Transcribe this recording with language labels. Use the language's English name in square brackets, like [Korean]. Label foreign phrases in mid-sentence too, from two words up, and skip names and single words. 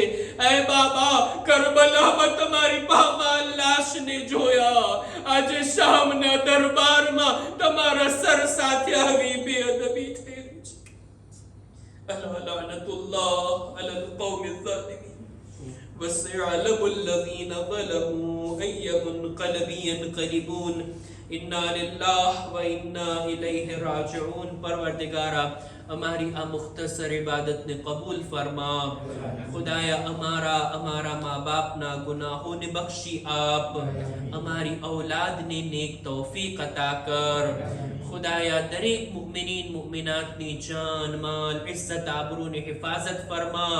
[Gujarati] એ બાબા, કરબલામાં તમારી પામાલ લાશને જોયા, આજે શામના દરબારમાં તમારા સર સાથે આવી બેઅદબી થયેલી છે. [Arabic] ألا لعنة الله على القوم الظالمين. وسيعلم الذين ظلموا أي منقلب ينقلبون. إنا لله وإنا إليه راجعون. [Urdu] پروردگارا ہماری [Gujarati] આ મુખ્તસર ઇબાદતને કબૂલ ફરમા. ખુદાયા અમારા મા બાપના ગુનાહોને બક્ષી આપ. અમારી ઔલાદને નેક તૌફીક અતા કર. ખુદાયા દરેક મુમિનીન મુમિનાતની જાન માલ ઇઝ્ઝત આબરૂની હિફાજત ફરમા.